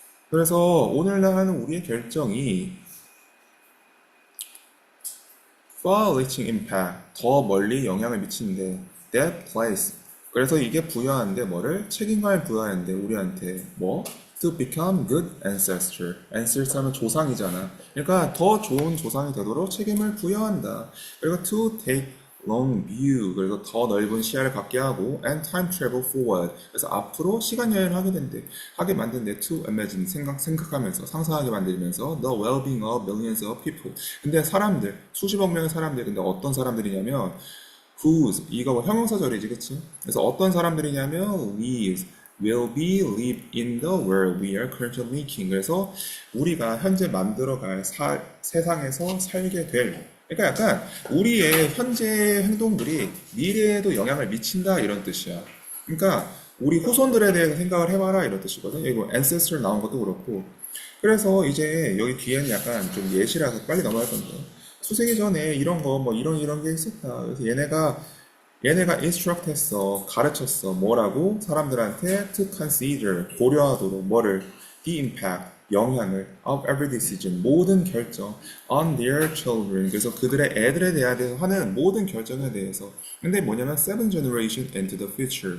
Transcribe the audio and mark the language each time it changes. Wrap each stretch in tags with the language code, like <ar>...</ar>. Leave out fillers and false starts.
<ko>그래서 오늘날 하는 우리의 결정이</ko> <en>far-reaching impact,</en> <ko>더 멀리 영향을 미치는데</ko> <en>that place.</en> <ko>그래서 이게 부여하는데 뭐를? 책임감을 부여하는데 우리한테 뭐?</ko> <en>to become good ancestor.</en> <ko>ancestor 하면 조상이잖아. 그러니까 더 좋은 조상이 되도록 책임을 부여한다.</ko> <en>그리고 to take long view.</en> <ko>그래서 더 넓은 시야를 갖게 하고</ko> <en>and time travel forward.</en> <ko>그래서 앞으로 시간 여행을 하게 만든데</ko> <en>to imagine</en> <ko>생각하면서 상상하게 만들면서</ko> <en>the well-being of millions of people.</en> <ko>근데 사람들 수십억 명의 사람들 근데 어떤 사람들이냐면 whose 이거 뭐 형용사절이지 그치? 그래서 어떤 사람들이냐면</ko> <en>lives will be live in the world we are currently making.</en> <ko>그래서 우리가 현재 만들어갈 세상에서 살게 될 그러니까 약간 우리의 현재 행동들이 미래에도 영향을 미친다 이런 뜻이야. 그러니까 우리 후손들에 대해서 생각을 해봐라 이런 뜻이거든. 여기 뭐 ancestor 나온 것도 그렇고. 그래서 이제 여기 뒤에는 약간 좀 예시라서 빨리 넘어갈 건데 수세기 전에 이런 거 뭐 이런 게 있었다. 그래서 얘네가 instruct 했어, 가르쳤어. 뭐라고? 사람들한테</ko> <en>to consider,</en> <ko>고려하도록 뭐를?</ko> <en>the impact,</en> <ko>영향을</ko> <en>of every decision,</en> <ko>모든 결정</ko> <en>on their children.</en> <ko>그래서 그들의 애들에 대해서 하는 모든 결정에 대해서.</ko> <en>근데 뭐냐면 seven generation into the future.</en>